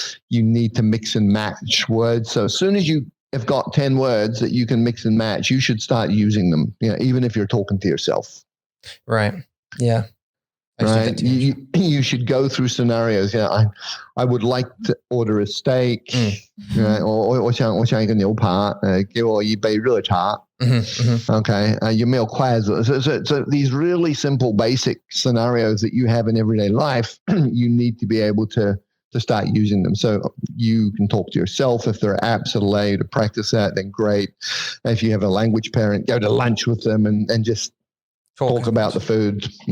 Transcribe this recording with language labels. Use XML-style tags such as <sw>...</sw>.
<en>You need to mix and match words. So as soon as you have got 10 words that you can mix and match, you should start using them, even if you're talking to yourself. Right. Yeah. Right. You should go through scenarios. I would like to order a steak. Right?</en> <zh>我想一个牛排，给我一杯热茶。 Okay. 有没有筷子?</zh> <en>So these really simple, basic scenarios that you have in everyday life, you need to be able to start using them. So you can talk to yourself. If there are apps that allow you to practice that, then great. If you have a language parent, go to lunch with them and just talk about the food,</en>